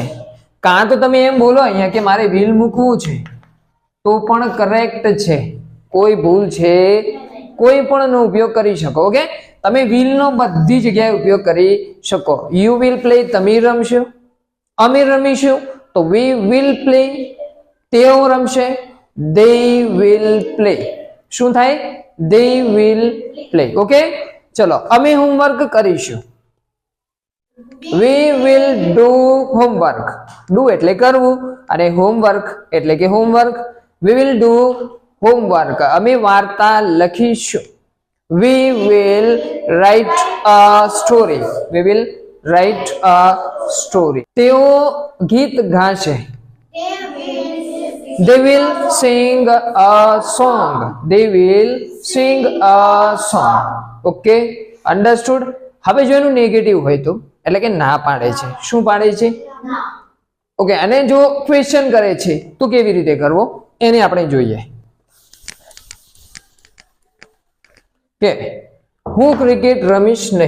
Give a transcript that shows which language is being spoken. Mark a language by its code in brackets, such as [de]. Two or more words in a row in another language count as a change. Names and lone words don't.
[gu] કાં તો તમે એમ બોલો અહીંયા કે મારે વિલ મૂકવું છે, તો પણ કરેક્ટ છે. કોઈ ભૂલ છે? કોઈ પણ નો ઉપયોગ કરી શકો. ઓકે, તમે વિલ નો બધી જગ્યાએ ઉપયોગ કરી શકો. [en] you will play, [gu] તમે રમશો. અમે રમીશું, તો [en] we will play. [gu] તેઓ રમશે, [en] they will play. [gu] શું થાય? [en] they will play. [gu] ઓકે, ચલો અમે હોમવર્ક કરીશું, [en] we will do homework. [gu] do એટલે કરવું અને homework એટલે કે હોમવર્ક. [en] we will do homework, [gu] અમે વાર્તા લખીશું. [en] we will write a story, we will write a story. [gu] તેઓ ગીત ગાશે. [en] They will sing a song. They will sing a song. Okay, understood? [gu] હવે જો એનું નેગેટિવ હોય તો એટલે કે ના પાડે છે. શું પાડે છે? ઓકે, અને જો ક્વેશ્ચન કરે છે તો કેવી રીતે કરવો એને આપણે જોઈએ કે હું ક્રિકેટ રમીશ નહીં.